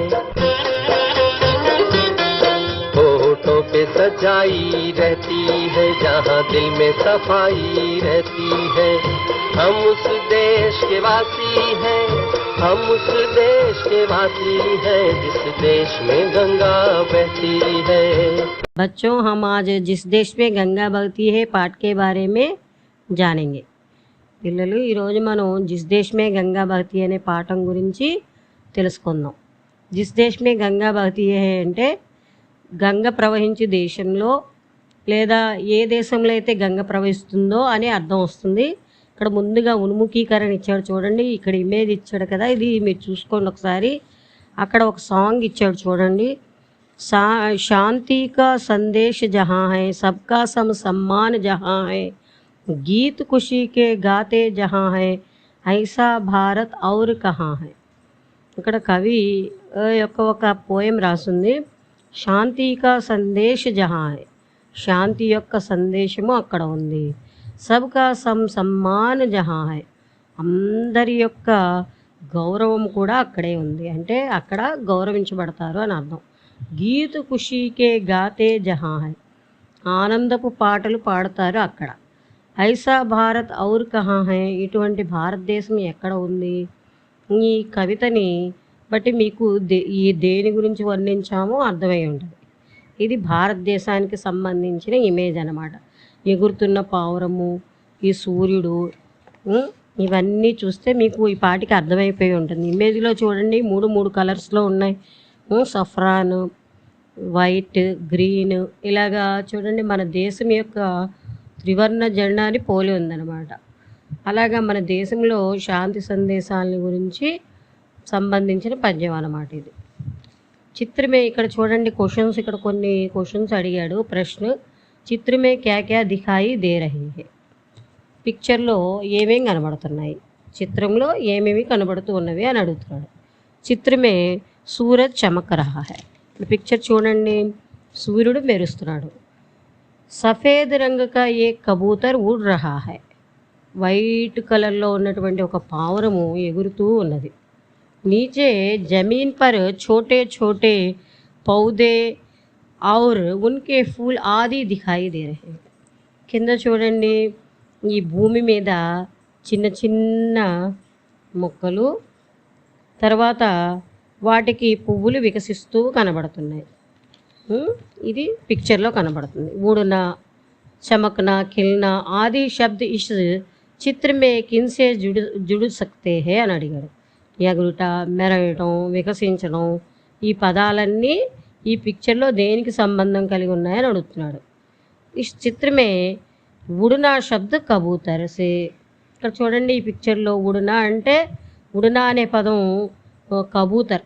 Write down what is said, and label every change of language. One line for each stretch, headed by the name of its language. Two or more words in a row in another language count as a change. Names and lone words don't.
Hindi: होठों पे सच्चाई रहती है, जहाँ दिल में सफाई रहती है। हम उस देश के वासी हैं, हम उस देश के वासी हैं, जिस देश में गंगा बहती है। बच्चों, हम आज जिस देश में गंगा बहती है पाठ के बारे में जानेंगे।
Telugu: పిల్లలు ఈరోజు మనం జిస్ దేశ్ మే గంగా బహతీ అనే పాఠం గురించి తెలుసుకుందాం. జిస్ దేశ్ మే గంగా బహతీ హై అంటే గంగ ప్రవహించే దేశంలో లేదా ఏ దేశంలో అయితే గంగ ప్రవహిస్తుందో అని అర్థం వస్తుంది. ఇక్కడ ముందుగా ఉన్ముఖీకరణ ఇచ్చాడు చూడండి, ఇక్కడ ఇమేజ్ ఇచ్చాడు కదా, ఇది మీరు చూసుకోండి ఒకసారి. అక్కడ ఒక సాంగ్ ఇచ్చాడు చూడండి,
Hindi: शांति का संदेश जहां है, सबका सम सम्मान जहां है, गीत खुशी के गाते जहां है, ऐसा भारत और कहाँ है.
Telugu: ఇక్కడ కవి యొక్క ఒక పోయం రాసింది.
Hindi: शांति का संदेश जहां है,
Telugu: శాంతి యొక్క సందేశము అక్కడ ఉంది.
Hindi: सबका सम्मान जहां है,
Telugu: అందరి యొక్క గౌరవం కూడా అక్కడే ఉంది, అంటే అక్కడ గౌరవించబడతారు అని అర్థం.
Hindi: गीत खुशीके गाते जहां है,
Telugu: ఆనందపు పాటలు పాడతారు అక్కడ.
Hindi: ऐसा भारत और कहाँ है,
Telugu: ఇటువంటి భారతదేశం ఎక్కడ ఉంది. ఈ కవితని బట్టి మీకు ఈ దేని గురించి వర్ణించామో అర్థమై ఉంటుంది. ఇది భారతదేశానికి సంబంధించిన ఇమేజ్ అన్నమాట. ఎగురుతున్న పావురము, ఈ సూర్యుడు, ఇవన్నీ చూస్తే మీకు ఈ పాటికి అర్థమైపోయి ఉంటుంది. ఇమేజ్లో చూడండి, మూడు కలర్స్లో ఉన్నాయి.
English: saffron, white, green,
Telugu: ఇలాగా చూడండి. మన దేశం యొక్క త్రివర్ణ జెండాని పోలి ఉందన్నమాట. అలాగా మన దేశంలో శాంతి సందేశాలని గురించి సంబంధించిన పద్యం అన్నమాట ఇది. చిత్రమే ఇక్కడ చూడండి క్వశ్చన్స్, ఇక్కడ కొన్ని క్వశ్చన్స్ అడిగాడు.
Hindi: प्रश्न, चित्रमें क्या क्या दिखाई दे रही है,
Telugu: పిక్చర్లో ఏమేమి కనబడుతున్నాయి, చిత్రంలో ఏమేమి కనబడుతూ ఉన్నవి అని అడుగుతున్నాడు.
Hindi: चित्रमें सूरज चमक रहा है,
Telugu: పిక్చర్ చూడండి, సూర్యుడు మెరుస్తున్నాడు.
Hindi: सफ़ेद रंगु का ए कबूतर उड़ रहा है,
Telugu: వైట్ కలర్లో ఉన్నటువంటి ఒక పావురము ఎగురుతూ ఉన్నది.
Hindi: नीचे जमीन पर छोटे छोटे पौधे और उनके फूल आदि दिखाई दे रहे हैं.
Telugu: కింద చూడండి, ఈ భూమి మీద చిన్న చిన్న మొక్కలు, తర్వాత వాటికి పువ్వులు వికసిస్తూ కనబడుతున్నాయి. ఇది పిక్చర్లో కనబడుతుంది.
Hindi: ऊडुना, चमकना, खिलना आदि शब्द इस चित्र मे किनसे जुडु सकते है
Telugu: అని అడిగాడు. ఎగురుట, మెరయటం, వికసించడం, ఈ పదాలన్నీ ఈ పిక్చర్లో దేనికి సంబంధం కలిగి ఉన్నాయని అడుగుతున్నాడు.
Hindi: ई चित्रमे उडुना शब्द कबूतर से.
Telugu: ఇక్కడ చూడండి ఈ పిక్చర్లో ఉడునా అంటే ఉడునా అనే పదం కబూతర్.